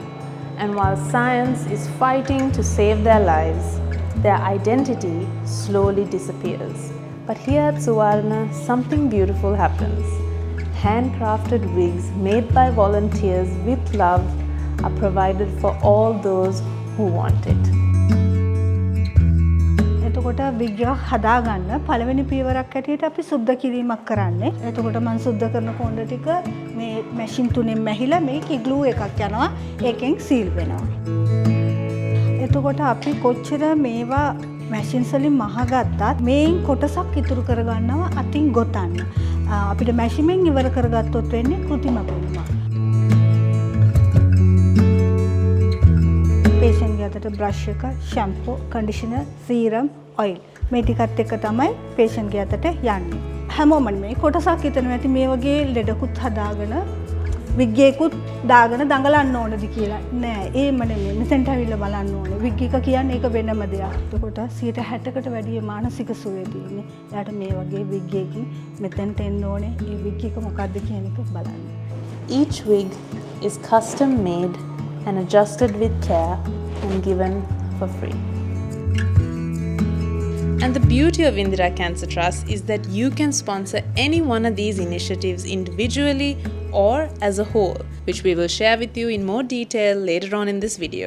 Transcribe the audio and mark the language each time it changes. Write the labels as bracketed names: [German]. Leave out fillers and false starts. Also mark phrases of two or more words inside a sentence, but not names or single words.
[English] And while science is fighting to save their lives, their identity slowly disappears. But here at Suwa Arana, something beautiful happens. Handcrafted wigs made by volunteers with love are provided for all those who want it. [Sinhala] එතකොට විග් එක හදාගන්න පළවෙනි පියවරක් හැටියට අපි සුද්ධ කිරීමක් කරන්නේ. එතකොට මම සුද්ධ කරන කොණ්ඩ ටික මේ මැෂින් තුනෙන් මැහිලා මේක ග්ලූ එකක් යනවා. ඒකෙන් සීල් වෙනවා. එතකොට අපි කොච්චර මේවා මැෂින් වලින් මහගත්තත් මේන් කොටසක් ඉතුරු කරගන්නවා අතින් ගොතන්න. අපිට මැෂින්ෙන් ඉවර කරගත්තොත් වෙන්නේ කෘතිම වෙනවා. patient ගේ අතට brush එක, [English] shampoo, conditioner, serum, oil [Sinhala] මේ ටිකත් එක්ක තමයි patient ගේ අතට යන්නේ. හැමෝම මේ කොටසක් හිතනවා ඇති මේ වගේ ලෙඩකුත් හදාගෙන wig එකකුත් දාගෙන දඟලන්න ඕනද කියලා. නෑ, ඒම නෙමෙයි. මෙතෙන්ට ඇවිල්ලා බලන්න ඕනේ. wig එක කියන්නේ ඒක වෙනම දෙයක්. එතකොට 60%කට වැඩි මානසික සුවය තියෙන්නේ. එයාට මේ වගේ wig එකකින් මෙතෙන්ට එන්න ඕනේ. මේ wig එක මොකද්ද කියන එක බලන්න. [English] Each wig is custom made and adjusted with care and given for free. And the beauty of Indira Cancer Trust is that you can sponsor any one of these initiatives individually or as a whole, which we will share with you in more detail later on in this video.